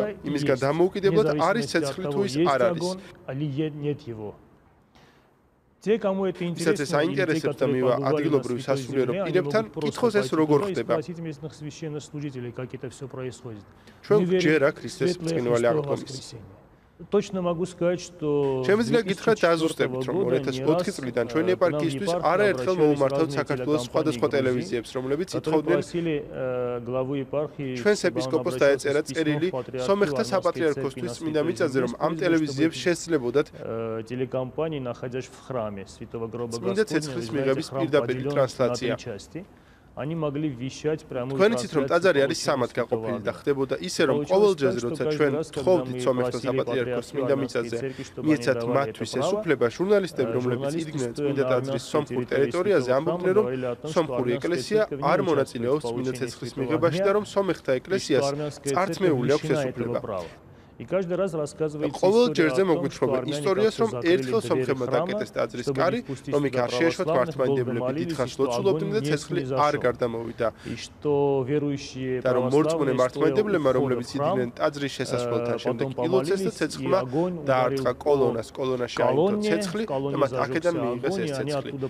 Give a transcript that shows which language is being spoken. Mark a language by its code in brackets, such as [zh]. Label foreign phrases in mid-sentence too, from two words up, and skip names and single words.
[ka] იმისგან დამოუკიდებლად არის ცეცხლი თუ ის არ არის. ვისაც ეს აინტერესებს და მივა ადგილობრივ სასულიერო პირებთან, კითხოს ეს როგორ ხდება. ჩვენ გვჯერა ქრისტეს ბრწყინვალე აღდგომის. [ru] Точно могу сказать, что [ka] შემიძლია გითხრათ დაზუსტებით, რომ 2004 წლიდან ჩვენი ეპარქიისთვის არაერთხელ მოუმართავთ საქართველოს სხვადასხვა ტელევიზიებს, რომლებიც ითხოვდნენ ჩვენს ეპისკოპოსს დაეწერა წერილი სომეხთა საპატრიარქოსთვის წმინდა მიწაზე, რომ ამ ტელევიზიებს შესძლებოდათ [ru] телекомпании, находящихся в храме Святого Гроба [ka] წმინდა ცეცხლის მიღების პირდაპირ ტრანსლაცია. [ru] Они могли вещать прямую [ka] თქვენიცით რომ ტაძარი არის სამად გაყოფილი და ხდებოდა ისე რომ ყოველ ჯერზე როცა ჩვენ თხოვდით სომეხთა საპატრიარქოს წმინდა მიწაზე მიეცათ მათთვის ეს უფლება ჟურნალისტები რომლებიც იდგნენ წმინდა ტაძრის სომხურ ტერიტორიაზე ამბობდნენ რომ სომხური ეკლესია არ მონაწილეობს წმინდა ცეცხლის მიღებაში და რომ სომეხთა ეკლესიას წარწმეული აქვს ეს უფლება. [ru] И каждый раз рассказывает [ka] ყოველ ჯერზე მოგვითხრობენ ისტორიას, რომ ერთხელ სომხებმა დაკეტეს ტაძრის კარი, რომ იქ არ შეეშვათ მართლმადიდებლები, დიდხანს ლოცულობდნენ და ცეცხლი არ გარდამოვიდა. და რომ მორწმუნე მართლმადიდებლებმა, რომლებიც იდგნენ ტაძრის შესასვლელთან, შემდეგ ილოცეს და ცეცხლმა დაარტყა კოლონას, კოლონაში აიტო ცეცხლი და მათ აქედან მიიღეს ეს ცეცხლი.